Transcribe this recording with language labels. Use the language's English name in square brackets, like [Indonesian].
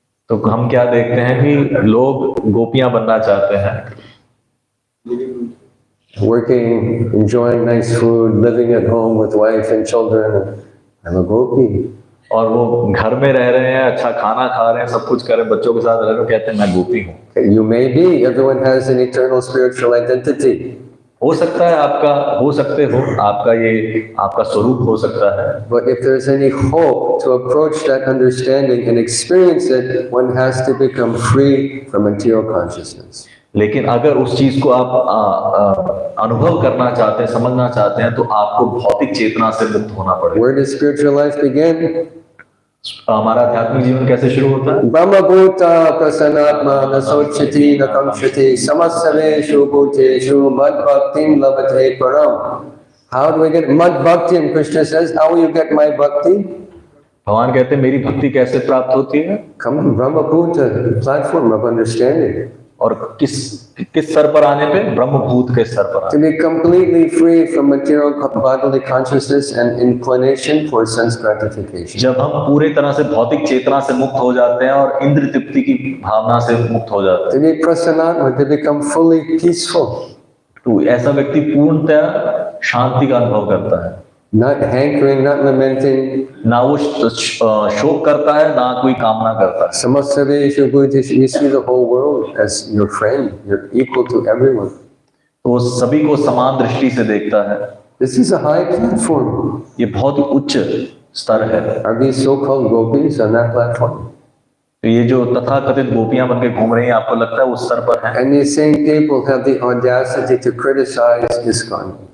[Hindi] तो हम क्या देखते हैं कि लोग गोपियां बनना चाहते हैं, [English] Working, enjoying nice food, living at home with wife and children. I'm a gopi. [Hindi] और वो घर में रह रहे हैं, अच्छा खाना खा रहे हैं, सब कुछ कर रहे हैं, बच्चों के साथ रह रहे हैं, कहते हैं मैं गोपी हूँ। [English] You may be. Everyone has an eternal spiritual identity. [Hindi] हो सकता है आपका, हो सकते हो आपका, ये आपका स्वरूप हो सकता है। [English] But if there's any hope to approach that understanding and experience it, one has to become free from material consciousness. [Hindi] लेकिन अगर उस चीज को आप अनुभव करना चाहते हैं, समझना चाहते हैं, तो आपको भौतिक चेतना से मुक्त होना पड़ेगा। [English] Where does spiritual life begin? [Hindi] हमारा आध्यात्मिक जीवन कैसे शुरू होता है? [Sanskrit] Brahma bhuta prasanatma nasochati nakamshati samasaveshu bhuteshu mad bhaktim labate param. [English] How do we get mad bhaktim? Krishna says, how will you get my bhakti? [Hindi] भगवान कहते हैं मेरी भक्ति कैसे प्राप्त होती है? [English] Come on, Brahma bhuta, platform of understanding. [Hindi] और किस स्तर पर आने पे? ब्रह्मभूत के स्तर पर [English] To be completely free from material bodily consciousness and inclination for sense gratification. [Hindi] जब हम पूरे तरह से भौतिक चेतना से मुक्त हो जाते हैं और इंद्र तृप्ति की भावना से मुक्त हो जाते हैं, [English] To be prasanatma, to become fully peaceful. [Hindi] तो ऐसा व्यक्ति पूर्णतः शांति का अनुभव करता है। [English] Not hankering, not lamenting. [Hindi] ना वो शोक करता है, ना कोई कामना करता है। [Sanskrit] Samasaveshu bhuteshu, [English] you see the whole world as your friend. You're equal to everyone. [Hindi] तो सभी को समान दृष्टि से देखता है। [English] This is a high platform. [Hindi] ये बहुत ही उच्च स्तर है। [English] Are these so-called gopis on that platform? [Hindi] तो ये जो तथाकथित गोपियां बनके घूम रही हैं, आपको लगता है उस स्तर पर है? [English] And these same people have the audacity to criticize ISKCON.